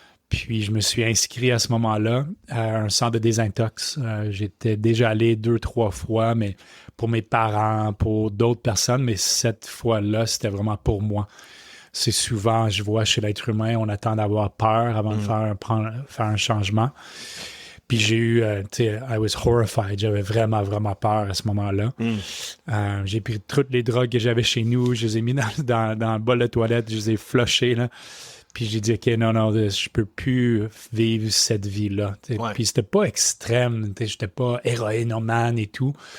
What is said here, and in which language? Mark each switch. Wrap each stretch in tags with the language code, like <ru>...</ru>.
<fr>Puis je me suis inscrit à ce moment-là à un centre de désintox. J'étais déjà allé 2-3 fois, mais pour mes parents, pour d'autres personnes, mais cette fois-là, c'était vraiment pour moi. C'est souvent, je vois chez l'être humain, on attend d'avoir peur avant de faire un changement. Puis j'ai eu, tu sais,</fr> <en>I was horrified.</en> <fr>J'avais vraiment, vraiment peur à ce moment-là. J'ai pris toutes les drogues que j'avais chez nous, je les ai mis dans le bol de toilette, je les ai flushés, là. Puis j'ai dit, OK, non, je peux plus vivre cette vie-là. Ouais. Puis c'était pas extrême, j'étais pas héroïnomane et tout.</fr>